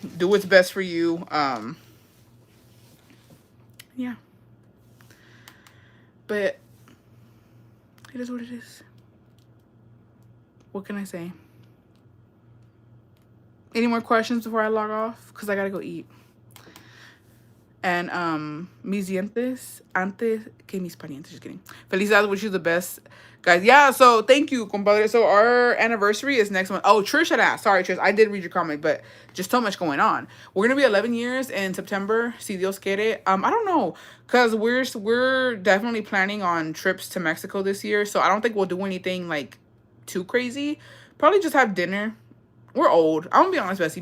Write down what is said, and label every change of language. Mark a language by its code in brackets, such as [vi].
[en] Do what's best for you. Yeah. But it is what it is. What can I say? Any more questions before I log off? Because I gotta go eat. [es] And mis dientes antes que mis parientes. [en] Just kidding. Felicidades, wish you the best, guys. Yeah, so thank you, compadre. So our anniversary is next month. Oh, Trish had asked. Sorry, Trish. I did read your comment, but just so much going on. We're gonna be 11 years in September. [es] Si Dios quiere. [en] I don't know, cause we're definitely planning on trips to Mexico this year. So I don't think we'll do anything like too crazy. Probably just have dinner. We're old. I'm gonna be honest, Bessie.